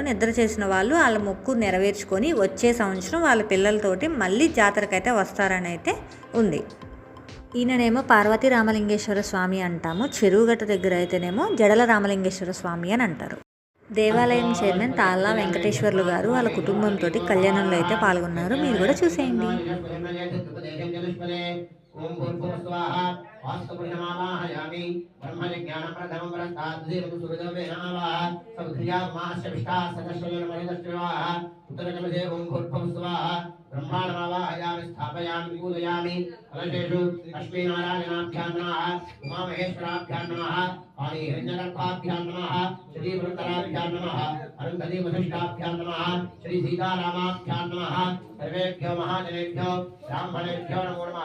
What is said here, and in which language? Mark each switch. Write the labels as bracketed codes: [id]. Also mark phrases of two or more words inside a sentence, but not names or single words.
[te] నిద్ర చేసిన వాళ్ళు వాళ్ళ మొక్కు నెరవేర్చుకొని వచ్చే సంవత్సరం వాళ్ళ పిల్లలతోటి మళ్ళీ జాతరకైతే వస్తారని అయితే ఉంది. ఈయననేమో పార్వతీ రామలింగేశ్వర స్వామి అంటాము. చెరువుగట్ట దగ్గర అయితేనేమో జడల రామలింగేశ్వర స్వామి అని అంటారు. దేవాలయం చైర్మన్ తాళ్ళ వెంకటేశ్వర్లు గారు వాళ్ళ కుటుంబంతో కళ్యాణంలో అయితే పాల్గొన్నారు. మీరు కూడా చూసేయండి. [sa] ओम भूर्भुवः स्वाहा वास्तुपुरुषमावाहयामि ब्रह्मज्ञानप्रथमं परस्ताद्देवं सुहृदमे नमः समुद्रियामास्य विष्टा सदस्वयनमनिदस्वाहा उत्तरकमधे ओम भूर्भुवः स्वाहा ब्रह्माणमावाहयामि स्थापयामि पूजयामि कलशेषु लक्ष्मीनारायणाभ्यां नमः उमामहेश्वराभ्यां नमः पाणिहिरण्यगर्भाभ्यां नमः श्रीवृत्तराभ्यां नमः अरुन्धती वसिष्ठाभ्यां नमः श्री सीतारामाभ्यां नमः सर्वेभ्यो महाजनेभ्यो ब्राह्मणेभ्यो नमो नमः।